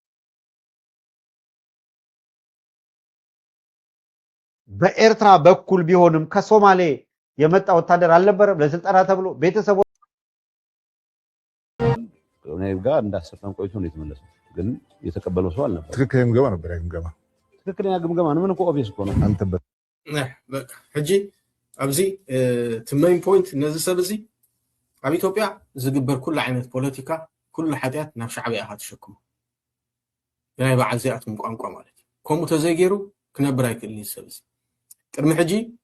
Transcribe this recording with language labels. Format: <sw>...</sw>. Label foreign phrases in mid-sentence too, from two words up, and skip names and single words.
<am>በኤርትራ በኩል ቢሆንም ከሶማሌ የመጣ ወታደር አልነበረም ለስልጠና ተብሎ ቤተሰቦ እኔ ጋር እንዳሰፈን ቆይቶ ነው የተመለሰው። ግን የተቀበለው ሰው አልነበረም። ትክክለኛ ግምገማ ነበር። ትክክለኛ ግምገማ ነው። ምን እኮ ኦብቪየስ እኮ ነው። አንተ</am> <ti>በቃ ሕጂ ኣብዚ</ti> <en>the main point</en> <ti>ነዚ ሰብ እዚ ኣብ ኢትዮጵያ ዝግበር ኩሉ ዓይነት ፖለቲካ ኩሉ ሓጢያት ናብ ሻዕብያ ኢኻ ተሸክሙ ናይ በዓል ዚኣቶም ቋንቋ ማለት እዩ። ከምኡ ተዘይገይሩ ክነብር ኣይክእልን ሰብ እዚ ቅድሚ ሕጂ</ti>